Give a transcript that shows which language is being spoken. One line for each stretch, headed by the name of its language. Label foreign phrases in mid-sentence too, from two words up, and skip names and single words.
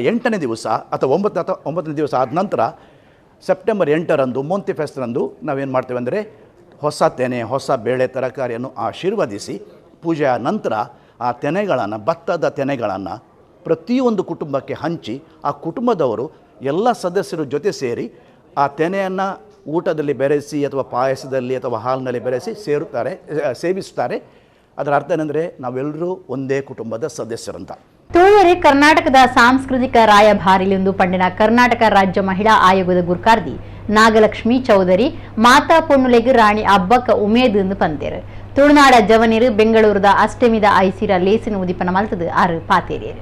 Kannada: 8ನೇ ದಿವಸ ಅಥವಾ 9ನೇ ದಿವಸ ಆದ ನಂತರ ಸೆಪ್ಟೆಂಬರ್ 8ರಂದು ಮೊಂತಿ ಫೆಸ್ಟ್ರಂದು ನಾವೇನು ಮಾಡ್ತೇವೆ ಅಂದರೆ ಹೊಸ ತೆನೆ, ಹೊಸ ಬೇಳೆ, ತರಕಾರಿಯನ್ನು ಆಶೀರ್ವದಿಸಿ ಪೂಜೆಯ ನಂತರ ಆ ತೆನೆಗಳನ್ನು, ಭತ್ತದ ತೆನೆಗಳನ್ನು ಪ್ರತಿಯೊಂದು ಕುಟುಂಬಕ್ಕೆ ಹಂಚಿ ಆ ಕುಟುಂಬದವರು ಎಲ್ಲ ಸದಸ್ಯರ ಜೊತೆ ಸೇರಿ ಆ ತೆನೆಯನ್ನು ಊಟದಲ್ಲಿ ಬೆರೆಸಿ ಅಥವಾ ಪಾಯಸದಲ್ಲಿ ಅಥವಾ ಹಾಲಿನಲ್ಲಿ ಬೆರೆಸಿ ಸೇವಿಸುತ್ತಾರೆ. ಅದರ ಅರ್ಥ ಏನಂದರೆ ನಾವೆಲ್ಲರೂ ಒಂದೇ ಕುಟುಂಬದ ಸದಸ್ಯರಂತ.
Tulu: ತುಳುವೆರೆ ಕರ್ನಾಟಕದ ಸಾಂಸ್ಕೃತಿಕ ರಾಯಭಾರಿಲಿಂದು ಪಂಡಿನ ಕರ್ನಾಟಕ ರಾಜ್ಯ ಮಹಿಳಾ ಆಯೋಗದ ಗುರ್ಕಾರ್ದಿ ನಾಗಲಕ್ಷ್ಮಿ ಚೌಧರಿ ಮಾತಾ ಪೊಣ್ಣುಲೆಗ್ ರಾಣಿ ಅಬ್ಬಕ್ಕ ಉಮೇದ್ ಎಂದು ಪಂತೇರು. ತುಳುನಾಡ ಜವನೀರು ಬೆಂಗಳೂರದ ಅಷ್ಟಮಿದ ಐಸಿರ ಲೇಸಿನ ಉದಿಪನ ಮಲ್ತದು 6 ಪಾತೇರಿಯರು.